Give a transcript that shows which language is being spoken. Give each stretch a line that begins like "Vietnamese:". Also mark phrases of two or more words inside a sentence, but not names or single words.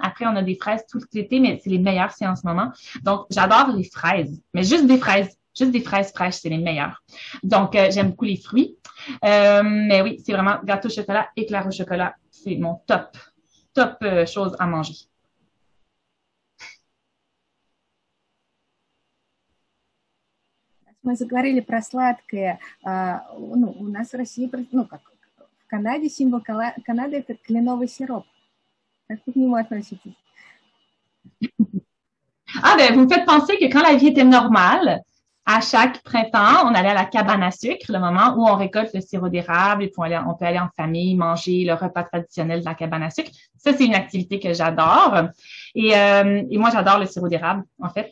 French: Après, on a des fraises tout l'été, mais c'est les meilleures, c'est en ce moment. Donc, j'adore les fraises, mais juste des fraises. Juste des fraises fraîches, c'est les meilleures. Donc, j'aime beaucoup les fruits. Mais oui, c'est vraiment gâteau au chocolat, éclair au chocolat. C'est mon top chose à manger.
Russian: Мы заговорили про сладкое. Ну, у нас в России, ну, как в Канаде, символ Канады – это кленовый сироп. Как вы к нему относитесь?
French: Ah, ben, vous me faites penser que quand la vie était normale, à chaque printemps, on allait à la cabane à sucre, le moment où on récolte le sirop d'érable et puis on peut aller en famille manger le repas traditionnel de la cabane à sucre. Ça, c'est une activité que j'adore. Et moi, j'adore le sirop d'érable, en fait.